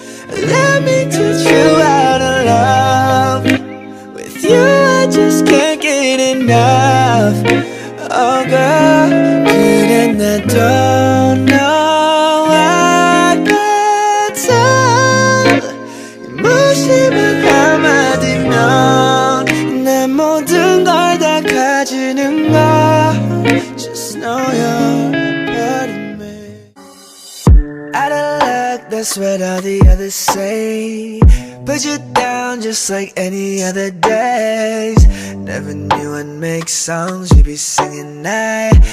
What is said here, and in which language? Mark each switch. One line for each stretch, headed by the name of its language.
English: Let me teach you how to love. With you I just can't get enough. Oh girl,
Korean: 그래 나
English: don't know I got time.
Korean: 무심한 한마디면 내 모든 걸 다 가지는 걸.
English: Just know you're a part of me. Out of luck, that's what all the others say. Put you down just like any other days. Never knew I'd make songs you'd be singing now.